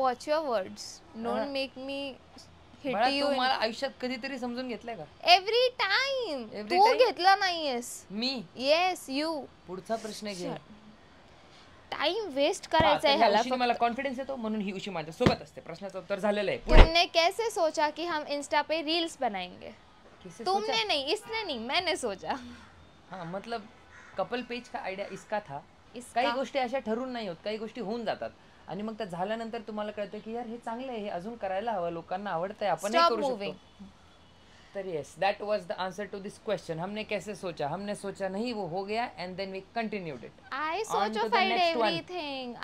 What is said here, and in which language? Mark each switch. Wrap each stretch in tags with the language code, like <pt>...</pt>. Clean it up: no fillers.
<en>Watch your words. Don't make me hit you.</en> <mr>तू मला आयुष्यात कधीतरी समजून घेतलंय का?</mr> <en>Every time.</en> <mr>तू घेतला नाहीयेस. मी?</mr> <en>Yes, you.</en> <mr>पुढचा प्रश्न घे. टाइम वेस्ट करायचा है ह्याला. मला कॉन्फिडन्स येतो म्हणून ही उशी माझ्या सोबत असते. प्रश्नाचं उत्तर झालेलं आहे.</mr> <hi>तुमने कैसे सोचा कि हम इंस्टा पे रील्स बनाएंगे? तुमने नहीं, इसने नहीं, मैंने सोचा. हाँ मतलब कपल पेज का आयडिया इसका था.</hi> <mr>काही गोष्टी अशा ठरून नाही होत, काही गोष्टी होऊन जातात आणि मग त्या झाल्यानंतर तुम्हाला कळतं की यार हे चांगलं आहे, हे अजून करायला हवं, लोकांना आवडतंय, आपण हे करू शकतो.</mr> <en>तर yes that was the answer to this question.</en> <hi>हमने कैसे सोचा? हमने सोचा नहीं, वो हो गया</hi> <en>And then we continued it. I socialized everything.</en>